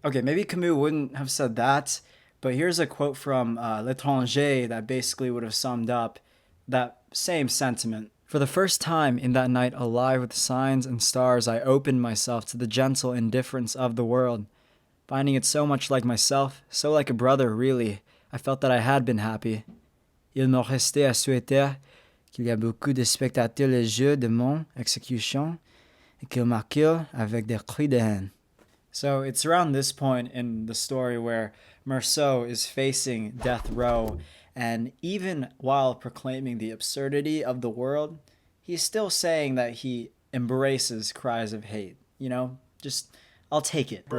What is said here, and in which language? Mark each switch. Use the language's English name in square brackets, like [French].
[English] Okay, maybe Camus wouldn't have said that, but here's a quote from L'étranger that basically would have summed up that same sentiment. For the first time in that night alive with signs and stars, I opened myself to the gentle indifference of the world. Finding it so much like myself, so like a brother, really, I felt that I had been happy. [French] Il me restait à souhaiter qu'il y a beaucoup de spectateurs le jeu de mon exécution et qu'ils m'accueillent avec des cris de haine. [English] So it's around this point in the story where Meursault is facing death row, and even while proclaiming the absurdity of the world, he's still saying that he embraces cries of hate. You know, just, I'll take it.